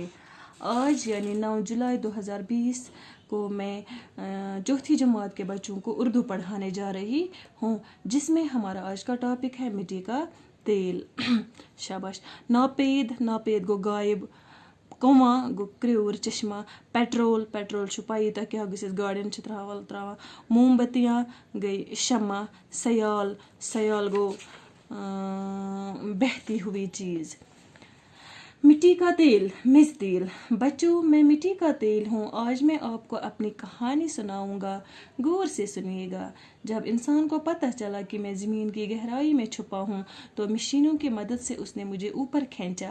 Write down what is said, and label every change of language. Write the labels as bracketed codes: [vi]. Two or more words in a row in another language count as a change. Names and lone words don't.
[ur] آج یعنی 9 جولائی 2020 کو میں چوتھی جماعت کے بچوں کو اردو پڑھانے جا رہی ہوں, جس میں ہمارا آج کا ٹاپک ہے مٹی کا تیل. [ks] شاباش. ناپید گو غائب, کنواں گو کریور چشمہ, پیٹرول چھُ پایی تۄہہِ کیٛاہ گٔژھِتھ گاڑٮ۪ن چھِ ترٛاوان, [ur] موم بتیاں [ks] گٔے شمع, سیال گو [ur] بہتی ہوئی چیز. مٹی کا تیل, [ks] میز تیل. [ur] بچوں, میں مٹی کا تیل ہوں. آج میں آپ کو اپنی کہانی سناؤں گا, غور سے سنیے گا. جب انسان کو پتہ چلا کہ میں زمین کی گہرائی میں چھپا ہوں تو مشینوں کی مدد سے اس نے مجھے اوپر کھینچا.